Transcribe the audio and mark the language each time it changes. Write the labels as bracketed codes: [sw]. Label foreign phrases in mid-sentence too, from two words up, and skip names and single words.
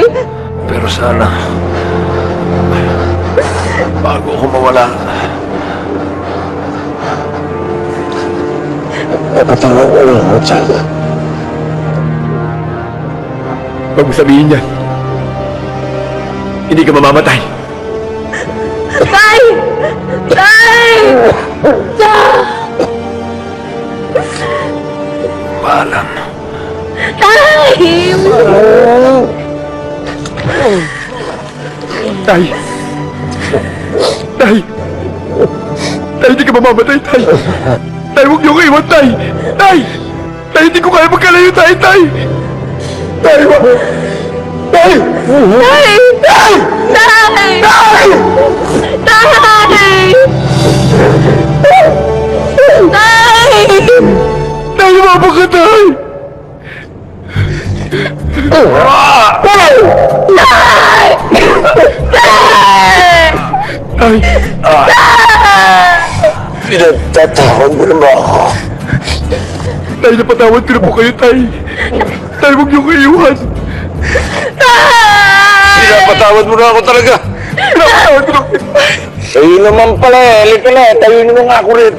[tl] Pero sana, bago ako mawala, patawag ko lang ako sana. Huwag mo sabihin yan. Hindi ka mamamatay. Tay! Tay! Paalam. Tay! Tay! Tay! Tay, hindi ka mamamatay, Tay! Tay, huwag niyo ko iwan, Tay! Tay! Tay, hindi ko kaya magkalayo, Tay! Tay! Tay, wag! Tay! Tay! Tay! Tay! Tay! Tay! Tay, lumabang ka, Tay! Tay! Tay! Pinagtatawag mo na ba ako? Tay, napatawad ko na po kayo, Tay! Tay, huwag niyo ko iwan! Pinapatawad mo na ako talaga! Pinapatawad ko na kayo! Sa'yo naman pala eh. Halika na. Tayo mo nga ako rito.